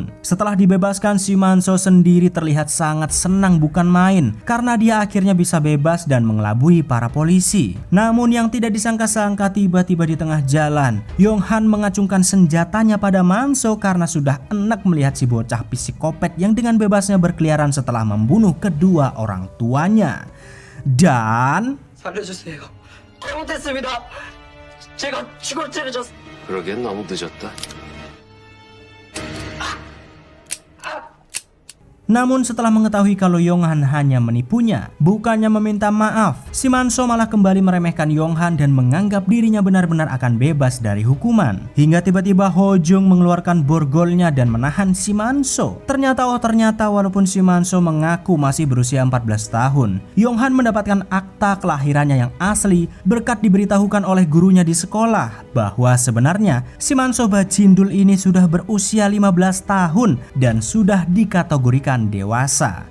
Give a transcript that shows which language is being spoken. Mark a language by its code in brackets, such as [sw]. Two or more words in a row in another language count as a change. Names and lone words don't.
[id] Setelah dibebaskan, si Manso sendiri terlihat sangat senang bukan main karena dia akhirnya bisa bebas dan mengelabui para polisi. Namun yang tidak disangka-sangka, tiba-tiba di tengah jalan Yonghan mengacungkan senjatanya pada Manso karena sudah enak melihat si bocah psikopat yang dengan bebasnya berkeliaran setelah membunuh kedua orang tuanya. Dan [ko] 살려주세요. 잘못했습니다. 제가 죽을 죄를 졌. 그러기엔 너무 늦었다. [id] Namun setelah mengetahui kalau Yonghan hanya menipunya, bukannya meminta maaf, si Manso malah kembali meremehkan Yonghan dan menganggap dirinya benar-benar akan bebas dari hukuman. Hingga tiba-tiba Ho Jung mengeluarkan borgolnya dan menahan si Manso. Ternyata walaupun si Manso mengaku masih berusia 14 tahun, Yonghan mendapatkan akta kelahirannya yang asli berkat diberitahukan oleh gurunya di sekolah bahwa sebenarnya si Manso Bajindul ini sudah berusia 15 tahun dan sudah dikategorikan dewasa.